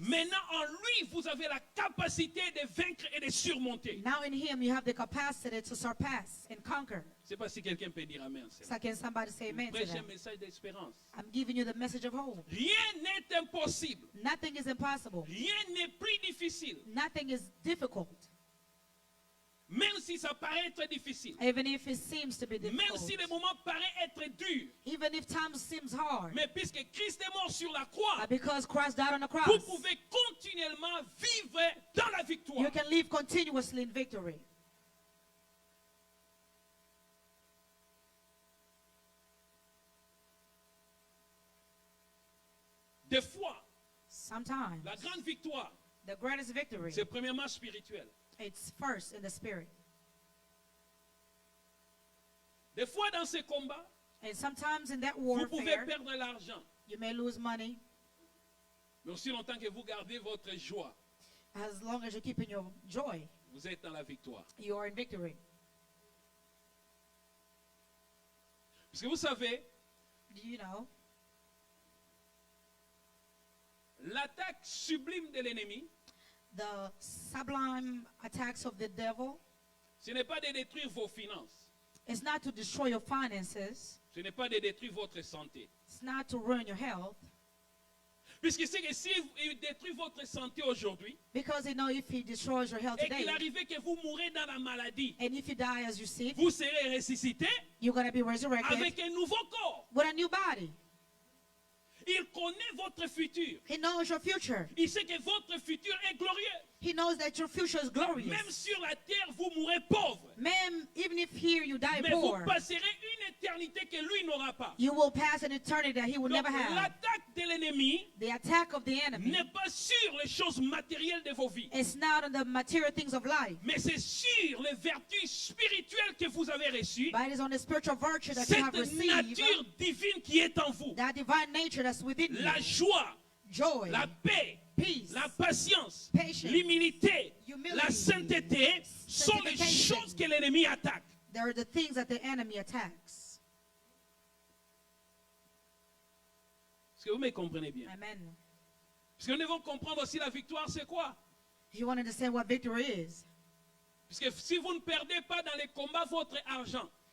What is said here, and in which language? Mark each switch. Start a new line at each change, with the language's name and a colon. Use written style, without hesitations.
French: maintenant en lui, vous avez la capacité de vaincre et de surmonter.
English: Now in him you have the capacity to surpass and conquer.
French: Je ne sais pas si quelqu'un peut dire Amen.
English: So can somebody say amen to
French: Prêchez un
English: that?
French: message d'espérance.
English: I'm giving you the message of hope.
French: Rien n'est impossible.
English: Nothing is impossible.
French: Rien n'est plus difficile.
English: Nothing is difficult.
French: Même si ça paraît être difficile.
English: Even if it seems to be
French: Même
English: difficult.
French: si le moment paraît être dur.
English: Even if time seems hard.
French: Mais puisque Christ est mort sur la croix,
English: But because Christ died on the
French: vous
English: cross,
French: pouvez continuellement vivre dans la victoire.
English: you can live continuously in victory.
French: Des fois,
English: Sometimes
French: la grande victoire,
English: the greatest victory,
French: c'est premièrement spirituel.
English: it's first in the spirit.
French: Des fois, dans ces combats,
English: And sometimes in that
French: vous pouvez
English: warfare,
French: perdre l'argent.
English: you may lose money
French: Mais aussi longtemps que vous gardez votre joie,
English: as long as you're keeping your joy.
French: vous êtes dans la victoire.
English: You are in victory.
French: Parce que vous savez,
English: Do you know?
French: l'attaque sublime de l'ennemi,
English: The sublime attacks of the devil
French: ce n'est pas de détruire vos finances.
English: is not to destroy your finances.
French: Ce n'est pas de détruire votre santé.
English: It's not to ruin your health.
French: Puisque c'est que si il détruit votre santé aujourd'hui,
English: Because if he destroys your health
French: et qu'il
English: today,
French: arrive que vous mourrez dans la maladie,
English: and if you die as you seek,
French: vous serez ressuscité
English: you're going to be resurrected
French: avec un nouveau corps.
English: with a new body.
French: Il connaît votre futur.
English: He knows your future.
French: Il sait que votre futur est glorieux.
English: He knows that your future is glorious.
French: Même sur la terre, vous mourrez pauvre.
English: Man, even if here you die
French: Mais vous
English: poor,
French: passerez une éternité que lui n'aura pas.
English: you will pass an eternity that he will
French: Donc
English: never have.
French: l'attaque de l'ennemi
English: The attack of the enemy
French: n'est pas sur les choses matérielles de vos vies,
English: is not on the material things of life,
French: mais c'est sur les vertus spirituelles que vous avez reçues,
English: but it is on the spiritual virtue that you have
French: cette
English: received,
French: nature divine qui est en vous.
English: that divine nature that's within you.
French: La joie,
English: Joy,
French: la paix,
English: peace,
French: la patience,
English: patience,
French: l'humilité,
English: humility,
French: la sainteté sont les
English: sanctification.
French: choses que l'ennemi attaque.
English: There are the things that the enemy attacks.
French: Est-ce que vous me comprenez bien?
English: Amen.
French: Parce que nous devons comprendre aussi la victoire, c'est quoi?
English: You want to understand what victory is?
French: Puisque si vous ne perdez pas dans les combats votre argent,